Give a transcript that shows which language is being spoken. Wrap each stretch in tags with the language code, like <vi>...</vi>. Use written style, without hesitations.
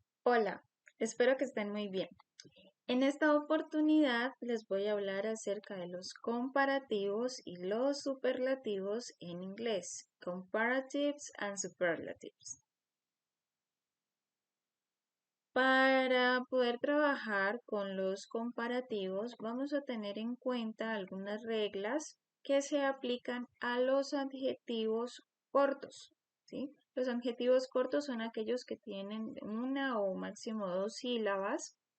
<es>Hola, espero que estén muy bien. En esta oportunidad les voy a hablar acerca de los comparativos y los superlativos en inglés.</es> <en>Comparatives and superlatives.</en> <es>Para poder trabajar con los comparativos vamos a tener en cuenta algunas reglas que se aplican a los adjetivos cortos, ¿sí? Los adjetivos cortos son aquellos que tienen una o máximo dos sílabas.</es>